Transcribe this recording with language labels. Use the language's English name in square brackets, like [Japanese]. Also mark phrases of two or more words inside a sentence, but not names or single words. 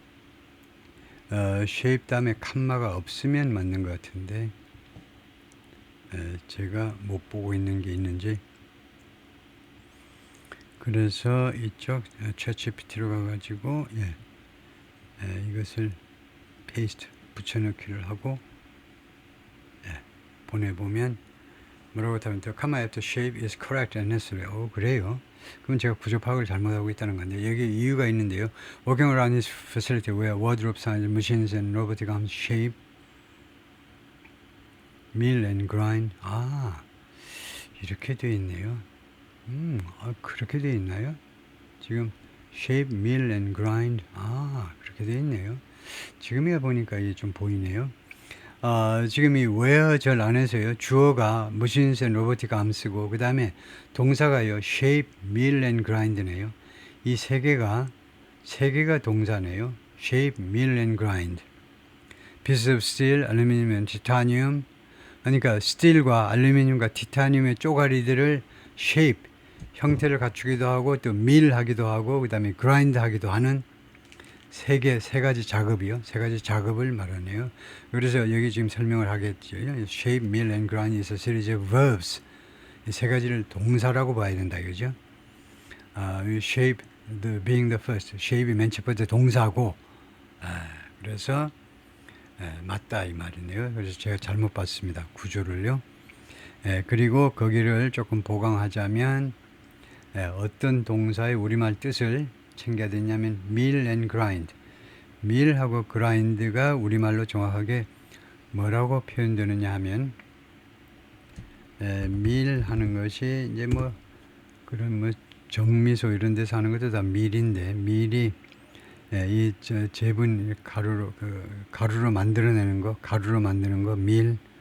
[Korean] shape 다음에 칸마가 없으면 맞는 것 같은데 제가 못 보고 있는 게 있는지. 그래서 이쪽 ChatGPT로 가가지고 이것을 페이스트 붙여넣기를 하고 보내보면 뭐라고 하면 [English] the comma after shape is correct and necessary. [Korean] 그래요. 그럼 제가 구조 파악을 잘못하고 있다는 건데 여기 이유가 있는데요. [English] Working around this facility where wardrobe signs, machines and robotic arms shape, mill and grind. [Korean] 이렇게 되어 있네요. 그렇게 되어 있나요? 지금 [English] shape, mill and grind. [Korean] 그렇게 되어 있네요. 지금이야 보니까 이게 좀 보이네요. 지금 이 where절 안에서요. 주어가 [English] machines and robotic arms [Korean] 고 그 다음에 동사가요. [English] shape, mill and grind [Korean] 네요. 이 세 개가 동사네요. [English] shape, mill and grind. pieces of steel, aluminum and titanium. [Korean] 그러니까 스틸과 알루미늄과 티타늄의 쪼가리들을 shape, 형태를 갖추기도 하고 또 mill 하기도 하고 그 다음에 grind 하기도 하는 세 가지 작업이요. 세 가지 작업을 말하네요. 그래서 여기 지금 설명을 하겠죠. [English] shape, mill and grind is a series of verbs. [Korean] 이 세 가지를 동사라고 봐야 된다. 그죠? [English] shape being the first. [Korean] shape이 맨 첫 번째 동사고 그래서 맞다 이 말이네요. 그래서 제가 잘못 봤습니다. 구조를요. 그리고 거기를 조금 보강하자면 어떤 동사의 우리말 뜻을 챙겨야 되냐면 [English] mill and grind. [Korean] mill하고 grind가 우리말로 정확하게 뭐라고 표현되느냐 하면 mill 하는 것이 이제 뭐 그런 정미소 이런 데서 하는 것도 다 mill인데 mill이 이 제분 가루로 만들어내는 거, 가루로 만드는 거 mill.